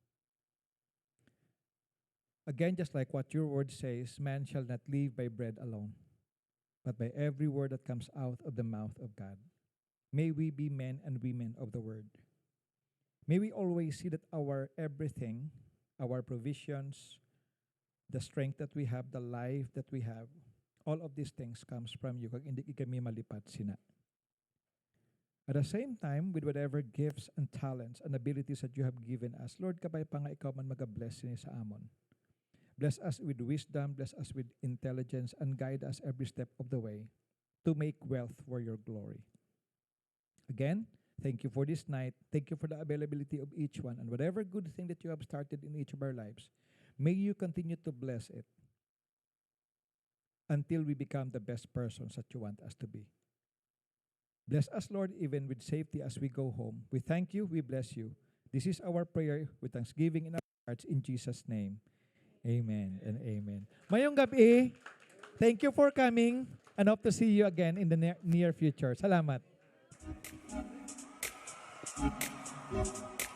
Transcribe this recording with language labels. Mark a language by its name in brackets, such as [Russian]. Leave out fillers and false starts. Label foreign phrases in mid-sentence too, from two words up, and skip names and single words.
[English] Again, just like what your word says, man shall not live by bread alone, but by every word that comes out of the mouth of God. May we be men and women of the word. May we always see that our everything, our provisions, the strength that we have, the life that we have, all of these things comes from you. [Hiligaynon] Kag hindi kami malipat sina. [English] At the same time, with whatever gifts and talents and abilities that you have given us, Lord, [Hiligaynon] kabay pa nga ikaw man mag-bless ni sa amon. [English] Bless us with wisdom, bless us with intelligence, and guide us every step of the way to make wealth for your glory. Again, thank you for this night. Thank you for the availability of each one. And whatever good thing that you have started in each of our lives, may you continue to bless it until we become the best persons that you want us to be. Bless us, Lord, even with safety as we go home. We thank you. We bless you. This is our prayer with thanksgiving in our hearts in Jesus' name. Amen and amen. [Hiligaynon] Mayong gabi. [English] Thank you for coming and hope to see you again in the near future. [Hiligaynon] Salamat.